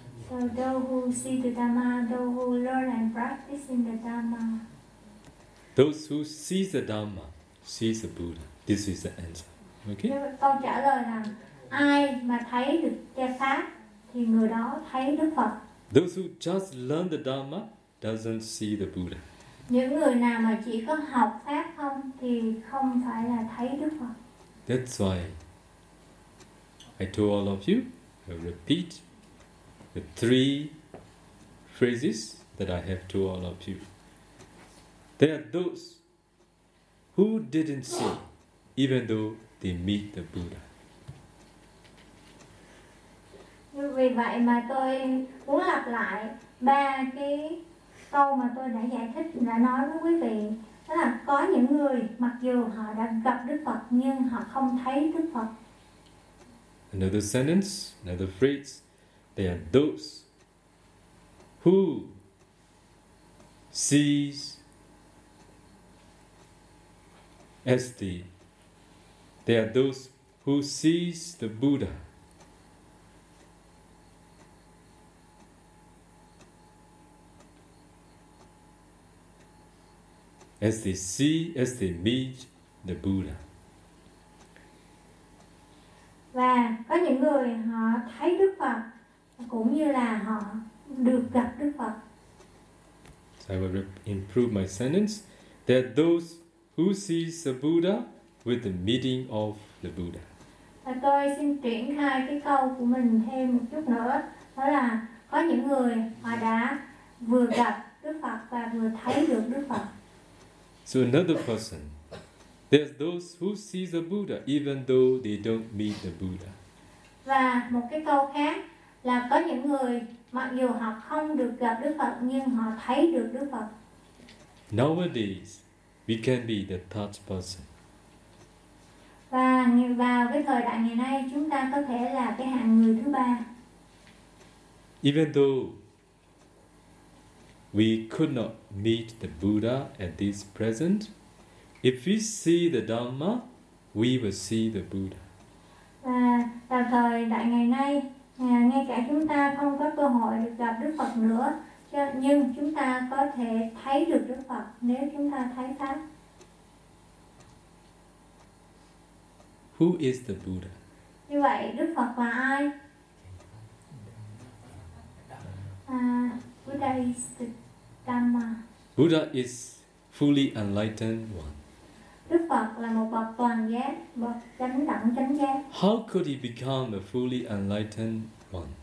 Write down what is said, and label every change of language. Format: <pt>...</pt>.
<en>So those who see the Dhamma, those who learn and practice in the Dhamma. Those who see the Dhamma, see the Buddha. This is the answer. Okay?</en> <vi>Câu trả lời là ai mà thấy được cha pháp thì người đó thấy Đức Phật.</vi> <en>Those who just learn the Dhamma doesn't see the Buddha.</en> <vi>Những người nào mà chỉ có học pháp không thì không phải là thấy Đức Phật.</vi> <en>That's why I told all of you, I repeat the three phrases that I have told all of you. There are those who didn't see, even though they meet the Buddha.</en> <vi>Vì vậy mà tôi muốn lặp lại ba cái câu mà tôi đã giải thích, đã nói với quý vị. Đó là có những người mặc dù họ đã gặp Đức Phật nhưng họ không thấy Đức Phật.</vi> <en>Another sentence, another phrase. There are those who sees as the. There are those who sees the Buddha. As they meet the Buddha.</en> <vi>Và có những người họ thấy Đức Phật cũng như là họ được gặp Đức Phật.</vi> <en>So I will improve my sentence. There are those who see the Buddha with the meeting of the Buddha.</en> <vi>Và tôi xin chuyển hai cái câu của mình thêm một chút nữa. Đó là có những người họ đã vừa gặp Đức Phật và vừa thấy được Đức Phật.</vi> <en>So another person, there's those who see the Buddha even though they don't meet the Buddha.</en> <vi>Và một cái câu khác là có những người mặc dù họ không được gặp Đức Phật nhưng họ thấy được Đức Phật.</vi> <en>Nowadays, we can be the third person.</en> <vi>Và vào cái thời đại ngày nay, chúng ta có thể là cái hạng người thứ ba.</vi> <en>Even though we could not meet the Buddha at this present, if we see the Dhamma, we will see the Buddha.</en> <vi>Và tạm thời đại ngày nay, ngay cả chúng ta không có cơ hội được gặp Đức Phật nữa, nhưng chúng ta có thể thấy được Đức Phật nếu chúng ta thấy Pháp.</vi> <en>Who is the Buddha?</en> <vi>Như vậy, Đức Phật là ai?</vi> <en>Buddha is the Dhamma. Buddha is fully enlightened one.</en> <vi>Đức Phật là một bậc toàn giác, bậc chánh đẳng chánh giác.</vi> <en>How could he become a fully enlightened one?</en>